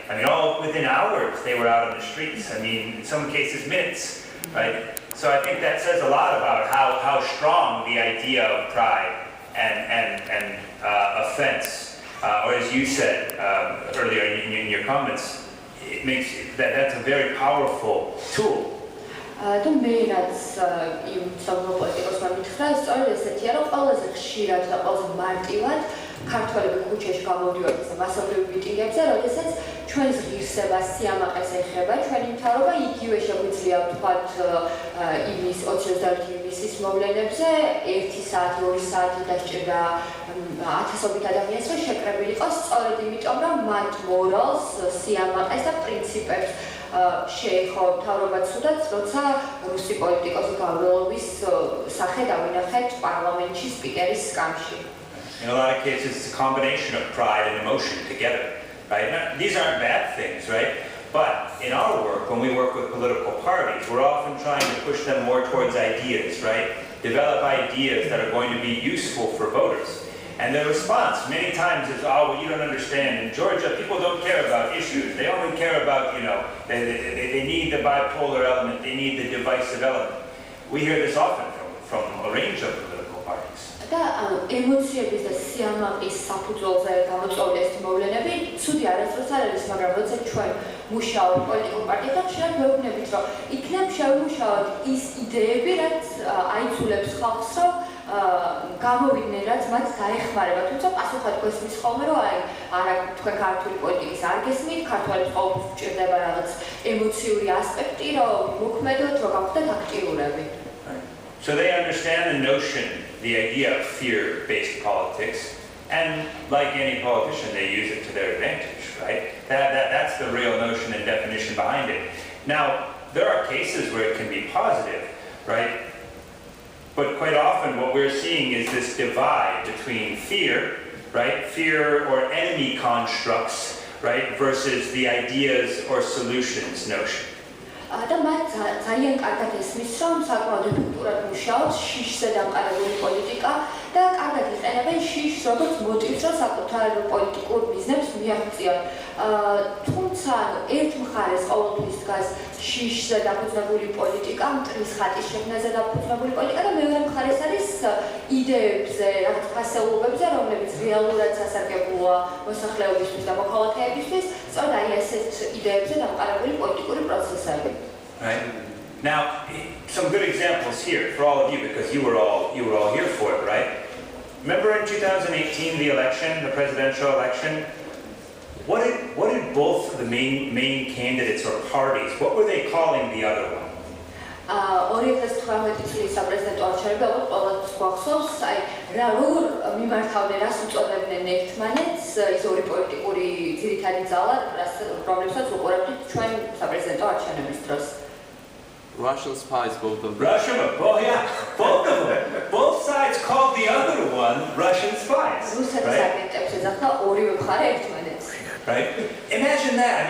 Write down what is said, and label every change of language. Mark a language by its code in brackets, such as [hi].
[en] I mean, all within hours, they were out on the streets. I mean, in some cases, minutes, right? So I think that says a lot about how strong the idea of pride and offense, or as you said earlier in your comments, it makes that's a very powerful tool. [ka] და მე რაც იმ სამოპოლიტიკოსმა მითხრა, სწორედ ესეთია, რომ ყველაზე ხშირად და ყველაზე მარტივად ქართველები ქუჩაში გამოდიოდნენ მასობრივ მიტინგებზე, როდესაც ჩვენს ღირსებას, სიამაყეს ეხება ჩვენი მთავრობა, იგივე შეგვიძლია ვთქვათ იმის 21 ივნისის მოვლენებზე 1 საათი, 2 საათი დასჭირდა ათასობით ადამიანს, რომ შეკრებილიყოს სწორედ იმიტომ, რომ მათ მორალს, სიამაყეს და პრინციპებს შეეხო მთავრობა ცუდად, როცა რუსი პოლიტიკოსი გავრილობის სახე დავინახეთ პარლამენტში სპიკერის სკამში. [en] In a lot of cases, it's a combination of pride and emotion together, right? Now, these aren't bad things, right? But in our work, when we work with political parties, we're often trying to push them more towards ideas, right? Develop ideas that are going to be useful for voters. And the response many times is, oh, well, you don't understand. In Georgia, people don't care about issues. They only care about, they need the bipolar element. They need the divisive element. We hear this often from a range of political parties. [ka] და ემოციების და სიამაყის საფუძველზე გამოწვეული ეს მოვლენები ცუდი არასდროს არ არის, მაგრამ როცა ჩვენ მუშაობთ პოლიტიკურ პარტიებთან, ხშირად ვეუბნებით, რომ იქნებ შევიმუშაოთ ის იდეები, რაც აიცულებს ხალხს, რომ გამოვიდნენ, რაც მათ დაეხმარება. თუმცა პასუხად გვესმის ხოლმე, რომ არა თქვენ ქართული პოლიტიკის არ გესმით, ქართველებს ყოველთვის გვჭირდება რაღაც ემოციური ასპექტი, რომ მოქმედოთ, რომ გავხდეთ აქტიურები. [en] So they understand the notion, the idea of fear-based politics, and like any politician, they use it to their advantage, right? That's the real notion and definition behind it. Now, there are cases where it can be positive, right? But quite often what we're seeing is this divide between fear, right? Fear or enemy constructs, right? Versus the ideas or solutions notion. [ka] და მათ ძალიან კარგად ესმის, რომ საკმაოდ ეფექტურად მუშაობს შიშზე დამყარებული პოლიტიკა და კარგად იყენებენ შიშს როგორც მოტივს, რომ საკუთარ პოლიტიკურ ბიზნესს მიაღწიონ. თუმცა ერთ მხარეს ყოველთვის დგას შიშზე დაფუძნებული პოლიტიკა, მტრის ხატის შექმნაზე დაფუძნებული პოლიტიკა და მეორე მხარეს არის იდეებზე, რაღაც ფასეულობებზე, რომლებიც რეალურად სასარგებლოა მოსახლეობისთვის და მოქალაქეებისთვის, სწორედ აი ესეთ იდეებზე დამყარებული პოლიტიკური პროცესები. [en] Right? Now, some good examples here for all of you, because you were all here for it, right? Remember in 2018, the election, the presidential election? What did both the main candidates or parties, what were they calling the other one? [ka] 2018 წლის საპრეზიდენტო არჩევნებში ყოველთვის გვახსოვს, აი რა როგორ მიმართავდნენ, რას უწოდებდნენ ერთმანეთს, ის ორი პოლიტიკური ძირითადი ძალა, რომლებსაც უყურებთ ჩვენ საპრეზიდენტო არჩევნების დროს. [en] Russian spies, both of them. Well, yeah, both of them. Both sides called the other one Russian spies. Right? Imagine that.